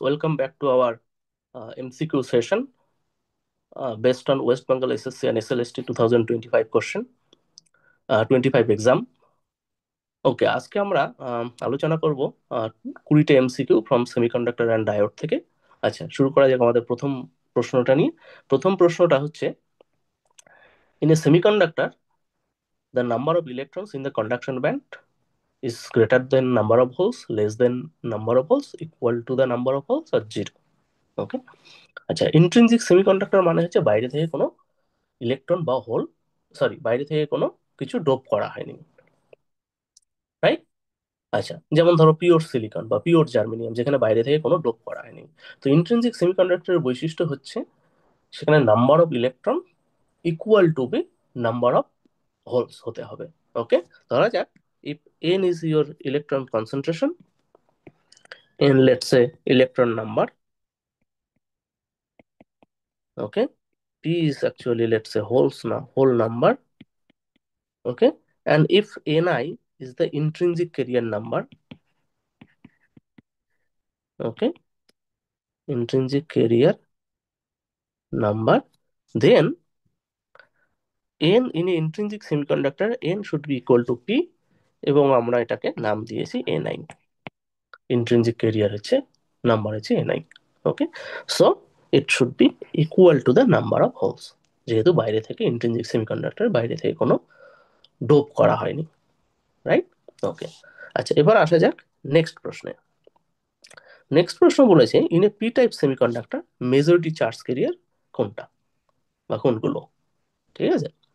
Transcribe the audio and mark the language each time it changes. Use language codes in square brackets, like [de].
[en] Welcome back to our MCQ session based on West Bengal SSC and SLST 2025 question, 25 exam. [bn] ওকে, আজকে আমরা আলোচনা করব 20টা [en] MCQ from semiconductor and diode [bn] থেকে। আচ্ছা, শুরু করা যাক আমাদের প্রথম প্রশ্নটা নিয়ে। প্রথম প্রশ্নটা হচ্ছে, [en] In a semiconductor the number of electrons in the conduction band is greater than number of holes, less than number of holes, equal to the number of holes, or zero. Okay. [bn] আচ্ছা, ইন্ট্রিনসিক সেমিকন্ডাক্টর মানে হচ্ছে বাইরে থেকে কোনো electron বা whole, sorry, বাইরে থেকে কোনো কিছু ডোপ করা হয়নি, রাইট? আচ্ছা, যেমন ধরো পিওর সিলিকন বা পিওর জার্মেনিয়াম, যেখানে বাইরে থেকে কোনো ডোপ করা হয়নি। তো ইন্ট্রিনসিক সেমিকন্ডাক্টরের বৈশিষ্ট্য হচ্ছে সেখানে [en] number of electron equal to be number of holes [bn] হতে হবে। [en] okay, [bn] ধরা যাক [en] if n is your electron concentration, n let's say electron number, okay, p is actually let's say holes, now whole number, okay, and if ni is the intrinsic carrier number, okay, intrinsic carrier number, then n in a intrinsic semiconductor n should be equal to p, [bn] এবং আমরা এটাকে নাম দিয়েছি [en] ni, intrinsic carrier হচ্ছে number হচ্ছে ni। Okay, so it should be equal to the number of holes, [bn] যেহেতু বাইরে থেকে ইন্ট্রিনসিক সেমিকন্ডাক্টর বাইরে থেকে কোনো ডোপ করা হয়নি, রাইট? ওকে। আচ্ছা, এবার আসা যাক নেক্সট প্রশ্নে। নেক্সট প্রশ্ন বলেছে, [en] in a P type semiconductor majority charge carrier [bn] কোনটা বা কোনগুলো? ঠিক আছে।